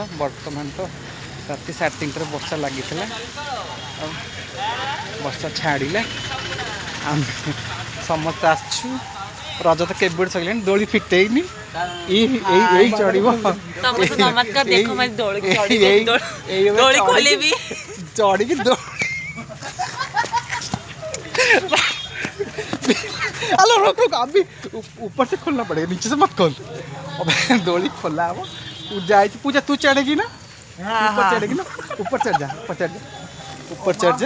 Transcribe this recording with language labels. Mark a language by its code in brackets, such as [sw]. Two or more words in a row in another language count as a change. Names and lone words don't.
[or] ବର୍ତ୍ତମାନ ତ ରାତି 3:30 ବର୍ଷା ଲାଗିଥିଲା ଆଉ ବର୍ଷା ଛାଡ଼ିଲା ଆମେ ସମସ୍ତେ ଆସିଛୁ। ରଜ ତ କେବେଠୁ ସରିଲାଣି, ଦୋଳି ଫିଟେଇନି, ଏଇ ଚଢିବ ଚଢିକି [hi] हेलो रुक रुक, अभी ऊपर से खोलना पड़ेगा, नीचे से मत खोल। डोली खोला वो पूजा आई थी। पूजा तू चढ़ेगी ना? ऊपर चढ़ेगी ना? ऊपर चढ़ जा, ऊपर चढ़ जा, ऊपर चढ़ जा।